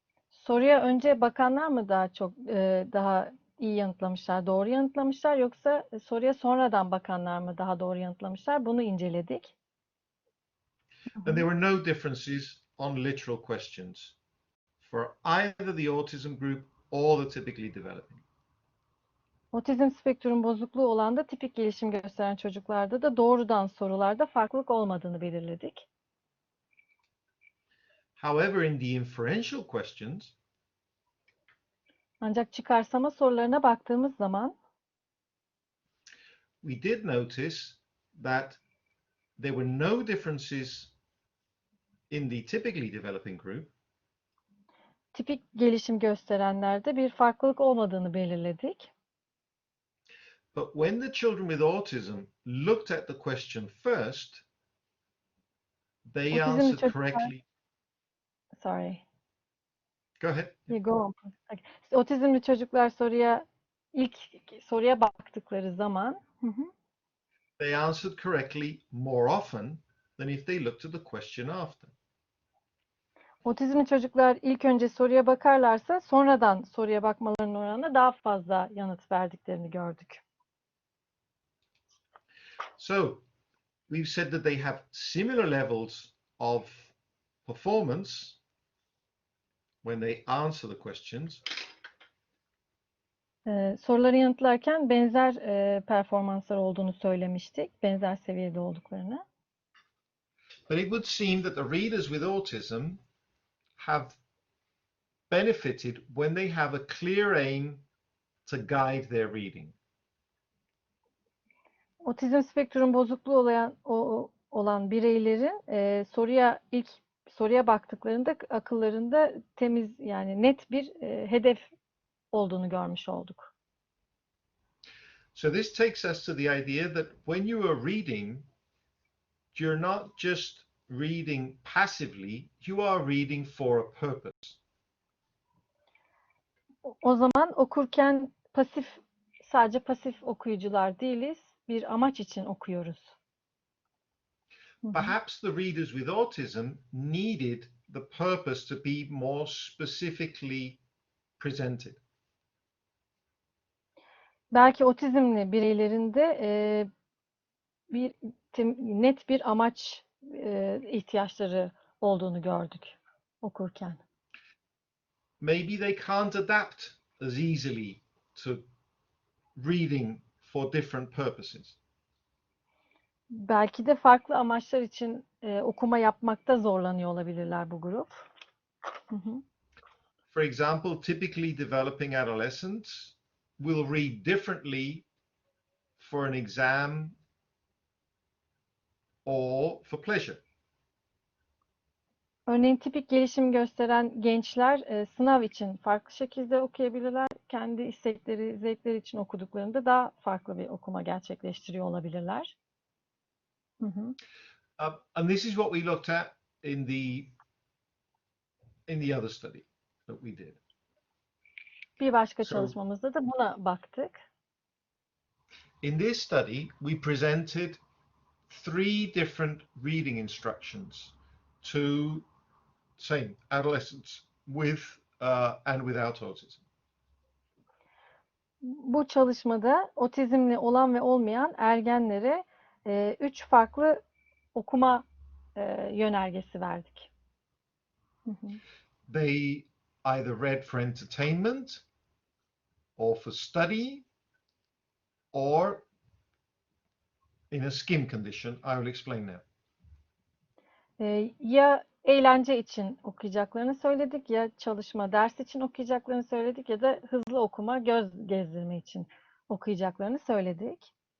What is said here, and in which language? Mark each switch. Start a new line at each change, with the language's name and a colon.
Turkish: Soruya önce bakanlar mı daha iyi yanıtlamışlar, doğru yanıtlamışlar yoksa soruya sonradan bakanlar mı daha doğru yanıtlamışlar? Bunu inceledik.
English: And there were no differences on literal questions for either the autism group or the typically developing.
Turkish: Otizm spektrum bozukluğu olan da tipik gelişim gösteren çocuklarda da doğrudan sorularda farklılık olmadığını belirledik.
English: However, in the inferential questions,
Turkish: Ancak çıkarsama sorularına baktığımız zaman
English: we did notice that there were no differences in the typically developing group,
Turkish: tipik gelişim gösterenlerde bir farklılık olmadığını belirledik.
English: but when the children with autism looked at the question first, they
Turkish: Otizmli
English: answered
Turkish: çocuklar,
English: correctly. sorry, Go ahead. you go on. Okay.
Turkish: Otizmli çocuklar ilk soruya baktıkları zaman
English: They answered correctly more often than if they looked at the question after.
Turkish: otizmli çocuklar ilk önce soruya bakarlarsa sonradan soruya bakmalarının oranında daha fazla yanıt verdiklerini gördük.
English: So we've said that they have similar levels of performance when they answer the questions,
Turkish: Soruları yanıtlarken benzer performanslar olduğunu söylemiştik. Benzer seviyede olduklarını.
English: but it would seem that the readers with autism have benefited when they have a clear aim to guide their reading.
Turkish: Otizm spektrum bozukluğu olan bireylerin ilk soruya baktıklarında akıllarında temiz yani net bir hedef olduğunu görmüş olduk.
English: So this takes us to the idea that when you are reading, you're not just reading passively, you are reading for a purpose.
Turkish: O zaman okurken sadece pasif okuyucular değiliz, bir amaç için okuyoruz.
English: Perhaps the readers with autism needed the purpose to be more specifically presented.
Turkish: Belki otizmli bireylerinde net bir amaç ihtiyaçları olduğunu gördük okurken.
English: Maybe they can't adapt as easily to reading for different purposes.
Turkish: Belki de farklı amaçlar için okuma yapmakta zorlanıyor olabilirler bu grup.
English: For example, typically developing adolescents will read differently for an exam or for pleasure.
Turkish: Örneğin tipik gelişim gösteren gençler sınav için farklı şekilde okuyabilirler. Kendi istekleri, zevkleri için okuduklarında daha farklı bir okuma gerçekleştiriyor olabilirler.
English: And this is what we looked at in the other study that we did.
Turkish: Bir başka çalışmamızda da buna baktık.
English: In this study, we presented 3 different reading instructions to adolescents with and without autism.
Turkish: Bu çalışmada otizmli olan ve olmayan ergenlere 3 farklı okuma yönergesi verdik.
English: They either read for entertainment or for study or in a skim condition. I will explain now.
Turkish: Ya eğlence için okuyacaklarını söyledik, ya çalışma, ders için okuyacaklarını söyledik ya da hızlı okuma, göz gezdirme için okuyacaklarını söyledik.